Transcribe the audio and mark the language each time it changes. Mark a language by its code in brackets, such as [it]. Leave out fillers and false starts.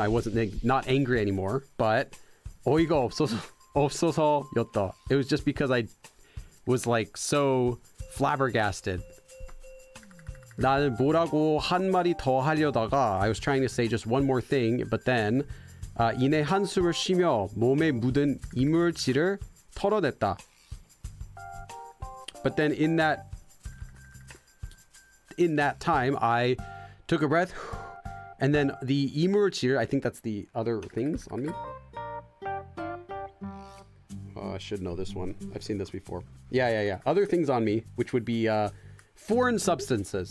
[en] I wasn't not angry anymore, but [ko] 어이가 없어서였다. [en] It was just because I was like so flabbergasted. [ko] 나는 뭐라고 한 마디 더 하려다가 [en] I was trying to say just one more thing, but then [ko] 이내 한숨을 쉬며 몸에 묻은 이물질을 털어냈다. [en] But then in that time, I took a breath, and then the 이물질, I think that's the other things on me. I should know this one. I've seen this before. Yeah. Other things on me, which would be foreign substances.